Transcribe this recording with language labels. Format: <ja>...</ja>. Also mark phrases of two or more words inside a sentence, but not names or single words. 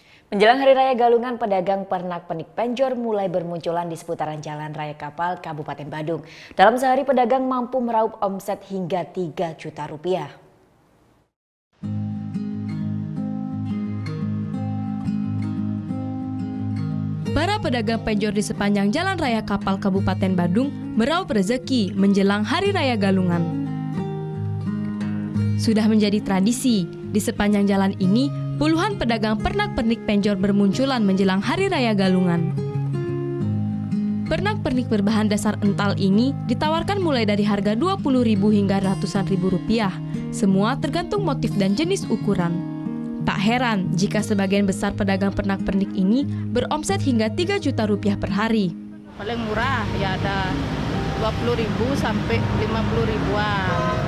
<id>Menjelang Hari Raya Galungan, pedagang pernak-pernik penjor mulai bermunculan di seputaran Jalan Raya Kapal, Kabupaten Badung. Dalam sehari, pedagang mampu meraup omset hingga 3 juta rupiah. Para pedagang penjor di sepanjang Jalan Raya Kapal Kabupaten Badung meraup rezeki menjelang Hari Raya Galungan. Sudah menjadi tradisi, di sepanjang jalan ini puluhan pedagang pernak-pernik penjor bermunculan menjelang Hari Raya Galungan. Pernak-pernik berbahan dasar ental ini ditawarkan mulai dari harga Rp20.000 hingga ratusan ribu rupiah, semua tergantung motif dan jenis ukuran. Tak heran jika sebagian besar pedagang pernak-pernik ini beromset hingga 3 juta rupiah per hari. Paling murah ya ada 20.000 sampai 50 ribuan.</id>